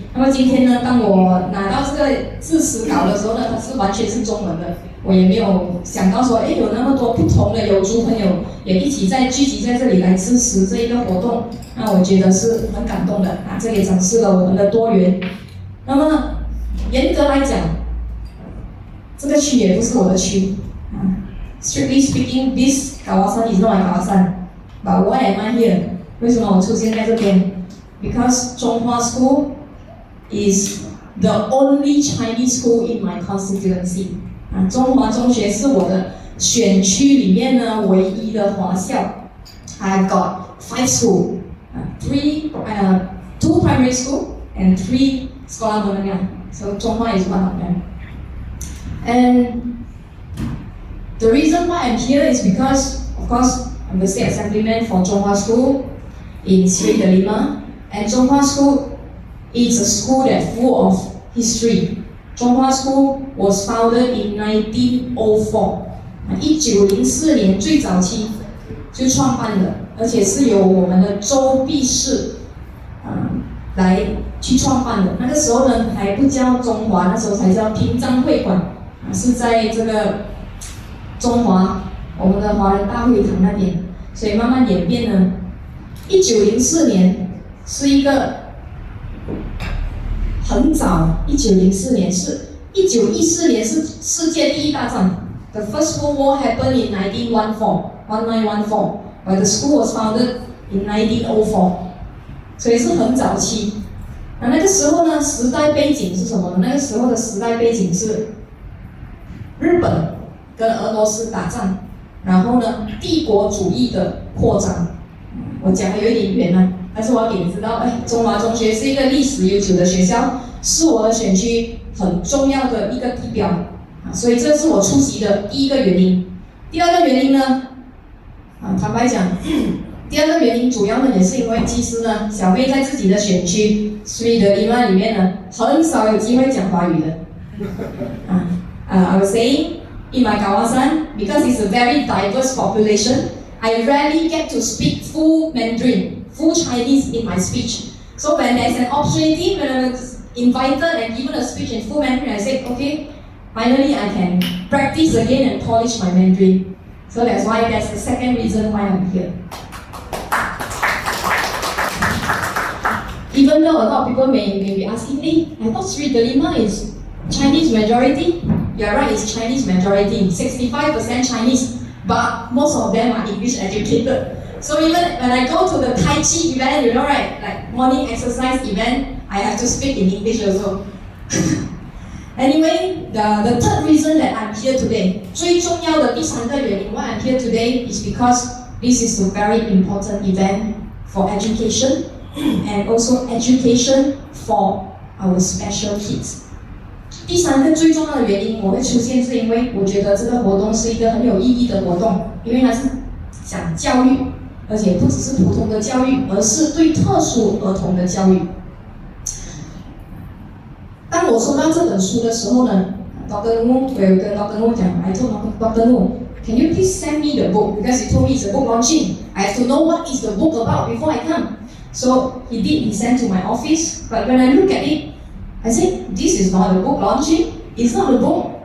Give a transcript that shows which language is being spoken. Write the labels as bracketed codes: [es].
[zh] 那么今天呢，当我拿到这个致辞稿的时候呢，它是完全是中文的，我也没有想到说，有那么多不同的有族朋友也一起聚集在这里来支持这一个活动，那我觉得是很感动的啊！这也展示了我们的多元。那么严格来讲，这个区也不是我的区啊， [en] strictly speaking, this kawasan is not my kawasan. But why am I here? [zh] 为什么我出现在这边 [en] ？Because Zhonghua School is the only Chinese school in my constituency. [zh] 中华中学是我的选区里面呢唯一的华校。 [en] I've got 5 schools, 2 primary school and 3 [ms] sekolah menengah. [en] So Zhonghua is one of them. And the reason why I'm here is because, of course, I'm the state assemblyman for Zhonghua School in Sri Delima, and Zhonghua School is a school that's full of history. Zhonghua School was founded in 1904. [zh] 1904年最早期就创办的，而且是由我们的周弼士来去创办的。那个时候呢还不叫中华，那时候才叫平章会馆，是在这个中华我们的华人大会堂那边，所以慢慢演变呢。 1904年是一个很早，1904年是1914年是世界第一大战。 [en] The First World War happened in 1914, but the school was founded in 1904， [zh] 所以是很早期。那个时候呢，时代背景是什么呢？那个时候的时代背景是日本跟俄罗斯打仗，然后呢，帝国主义的扩张。我讲的有一点远了，但是我要给你知道，中华中学是一个历史悠久的学校，是我的选区很重要的一个地标。所以这是我出席的第一个原因。第二个原因呢，坦白讲，第二个原因主要呢也是因为其实呢，小妹在自己的选区 Sri Delima 里面呢，很少有机会讲华语的。 [en] I was saying in my kawasan, because it's a very diverse population, I rarely get to speak full Mandarin, full Chinese in my speech. So when there's an opportunity, when I was invited and given a speech in full Mandarin, I said, okay, finally I can practice again and polish my Mandarin. So that's the second reason why I'm here. Even though a lot of people may be asking, hey, I thought Sri Delima is Chinese majority. You're right, it's Chinese majority, 65% Chinese, but most of them are English educated. So even when I go to the Tai Chi event, you know, right, like morning exercise event, I have to speak in English also. Anyway, the third reason that I'm here today, [zh] 最重要的第三个原因 [en] why I'm here today is because this is a very important event for education and also education for our special kids. [zh] 第三个最重要的原因我会出现是因为我觉得这个活动是一个很有意义的活动，因为它是讲教育，而且不只是普通的教育，而是对特殊儿童的教育。当我收到这本书的时候呢 ，Dr. [en] Wu [zh] 我有跟 Dr. Wu 讲 [en] ，I told Dr. Wu, can you please send me the book because he told me it's a book launching. I have to know what is the book about before I come. So he did. He sent to my office. But when I look at it, I said, this is not a book launching. It's not a book.